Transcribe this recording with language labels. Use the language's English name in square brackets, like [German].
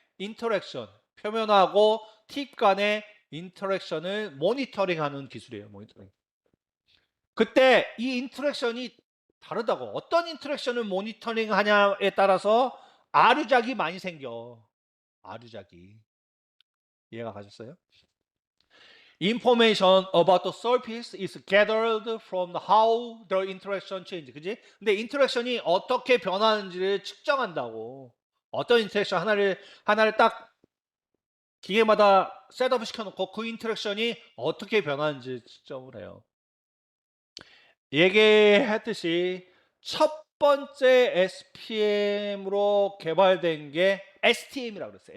[Korean] 인터랙션 표면하고 팁 간의 인터랙션을 모니터링하는 기술이에요. 모니터링. 그때 이 인터랙션이 다르다고. 어떤 인터랙션을 모니터링 하냐에 따라서 아류작이 많이 생겨. 아류작이. 이해가 가셨어요? [English] Information about the surface is gathered from how the interaction change. [Korean] 그지? 근데 인터랙션이 어떻게 변하는지를 측정한다고. 어떤 인터랙션 하나를 딱 기계마다 셋업 시켜놓고 그 인터랙션이 어떻게 변하는지 측정을 해요. 얘기했듯이 첫 번째 SPM으로 개발된 게 STM이라고 그랬어요.